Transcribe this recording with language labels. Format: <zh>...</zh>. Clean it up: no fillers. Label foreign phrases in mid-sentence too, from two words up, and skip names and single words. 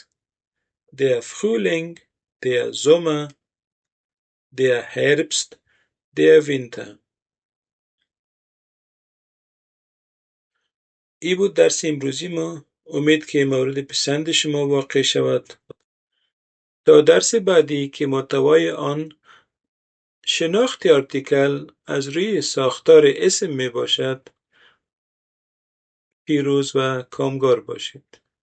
<de>Der Frühling, der Sommer, der Herbst, der Winter.</de> <fa>ای بود درس امروزی ما. امید که مورد پسند شما واقع شود. تا درس بعدی که محتوای آن شناخت آرتیکل از روی ساختار اسم می باشد، پیروز و کامگار باشید.</fa>